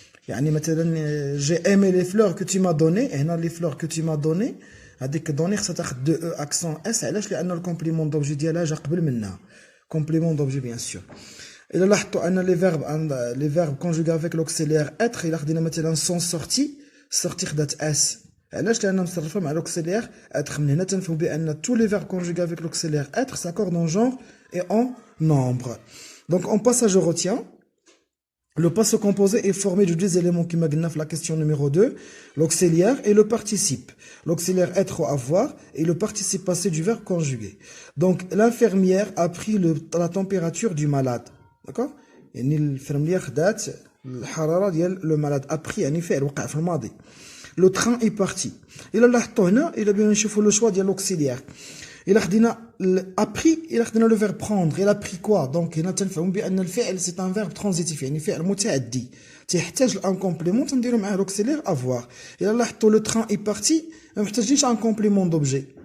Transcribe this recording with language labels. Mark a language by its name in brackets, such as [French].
[Arabic] يعني مثلا [French] j'ai aimé les fleurs que tu m'as donné, [Arabic] هنا [French] les fleurs que tu m'as donné, [Arabic] هذيك donné خصها تاخذ دو او accent s, علاش لان الكومبليمون دوبجي ديالها جا قبل منها. [French] complément d'objet bien sûr. Et là, on a les verbes conjugués avec l'auxiliaire être, il a dit [Arabic] مثلا [French] sont sortis, sortir date s. [Arabic] علاش لان مصرفه مع l'auxiliaire être. من هنا تنفهموا بان [French] tous les verbes conjugués avec l'auxiliaire être s'accordent en genre et en nombre. Donc en passage au retien, le passé composé est formé de deux éléments qui m'agnent la question numéro 2, l'auxiliaire et le participe. L'auxiliaire être ou avoir et le participe passé du verbe conjugué. Donc l'infirmière a pris la température du malade. D'accord? [Arabic] يعني الانفirmière خدات الحرارة ديال le malade. A pris يعني فعل وقع في الماضي. [French] Le train est parti. [Arabic] إلا لاحظتوا هنا إلا بغينا نشوفوا le choix ديال l'auxiliaire. إلا خدينا [French] a pris, إلا خدينا le verbe prendre, il a pris quoi? [Arabic] Donc هنا تنفهموا بأن الفعل [French] c'est un verbe transitif, [Arabic] يعني فعل متعدي. تيحتاج لان كومبليمون تنديروا معاه l'auxiliaire avoir. إلا لاحظتوا [French] le train est parti, [Arabic] ما محتاجينش un complément d'objet.